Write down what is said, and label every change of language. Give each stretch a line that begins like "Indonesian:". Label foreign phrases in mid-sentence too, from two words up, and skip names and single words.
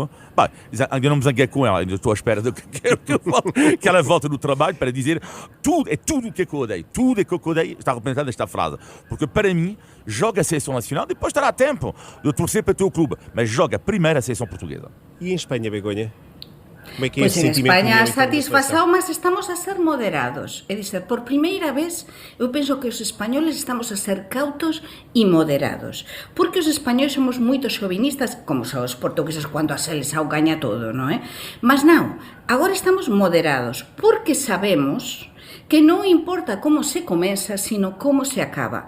Portuguese: Bem, ainda não me zanguei com ela, ainda estou à espera que ela volte no trabalho para dizer tudo o que eu odeio. Tudo o que eu odeio está representado nesta frase. Porque para mim, joga a seleção nacional, depois terá tempo de torcer para o teu clube. Mas joga primeiro a seleção portuguesa. E em Espanha, Begonha? Como é que é Pois esse
Galician: en
Portuguese: sentimento?
Galician: España a satisfacción, mas estamos a ser moderados. É dizer, por primeira vez, eu penso que os españoles estamos a ser cautos e moderados. Porque os españoles somos moito xovinistas, como son os portugueses cando a seleção gaña todo, non é? Mas non, agora estamos moderados, porque sabemos que non importa como se comeza, sino como se acaba.